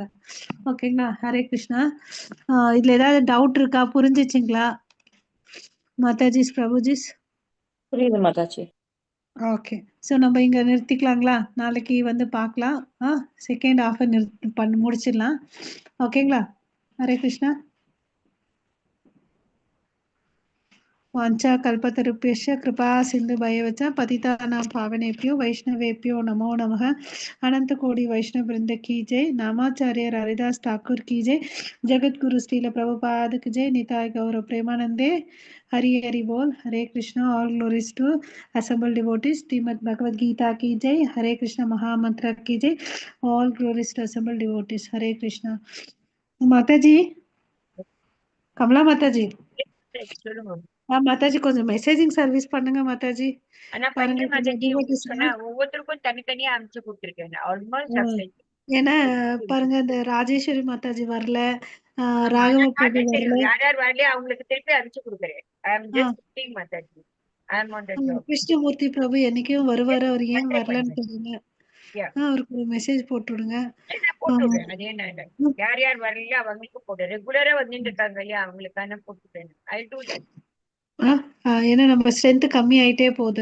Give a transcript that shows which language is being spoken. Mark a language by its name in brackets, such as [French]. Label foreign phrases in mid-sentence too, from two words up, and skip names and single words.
[Tamil] ஓகேங்களா? ஹரே கிருஷ்ணா. இதுல ஏதாவது டவுட் இருக்கா? புரிஞ்சிச்சுங்களா மாதாஜிஸ், பிரபுஜிஸ்? புரியுது மாதாஜி. [English] okay, so [Tamil] நம்ம இங்க நிறுத்திக்கலாங்களா? நாளைக்கு வந்து பார்க்கலாம். [English] second half [Tamil] முடிச்சிடலாம். ஓகேங்களா? ஹரே கிருஷ்ணா. [Sanskrit] वाञ्छा कल्पतरुभ्यश्च कृपा सिन्धुभयवच पतितानां पावनेभ्यो वैष्णवेभ्यो नमो नमः। [Hindi] अनंत कोटि वैष्णव वृंद की जय। नामाचार्य हरिदास ठाकुर की जय। जगत गुरु श्रील प्रभुपाद की जय। [Bangla] निताय गौर प्रेमानंदे। हरि हरि बोल। हरे कृष्णा। [English] All glories to assembled devotees. [Hindi] श्रीमद् भगवद गीता की जय। हरे कृष्ण महामंत्र की जय। [English] All glories to assembled devotees. [Hindi] हरे कृष्णा। माता जी, कमला माता जी, [Tamil] மாதாஜி கொஞ்சம் [English] messaging service [Tamil] பண்ணுங்க மாதாஜி. ஆனா பாருங்க பையன் கொஞ்சம் மாதாஜி உங்களுக்கு சொன்னா ஒவ்வொருத்தருக்கும் தனித்தனியா அனுப்பிச்சு கொடுத்துருக்கேன். ஆல்மோஸ்ட் ஏன்னா பாருங்க இந்த ராஜேஸ்வரி மாதாஜி வரல, ராகவ பிரபு வரல, யார் யார் வரலையோ அவங்களுக்கு திருப்பி அனுப்பிச்சு கொடுக்குறேன். [English] I am just putting Mataji. I am on the job. [Tamil] கிருஷ்ணமூர்த்தி பிரபு என்னைக்கும் வருவாரு, அவர் ஏன் வரலன்னு தெரியுங்க. அவருக்கு ஒரு மெசேஜ் போட்டு விடுங்க. போட்டுடுறேன். அது என்ன யார் யார் வரலையோ அவங்களுக்கு போட்டு ரெகுலரா வந்துட்டு இருக்காங்க இல்லையா, அவங்களுக்கான போட்டுட்டேன். [English] I do that. [Tamil] ஏன்னா நம்ம ஸ்ட்ரென்த் கம்மி ஆயிட்டே போகுது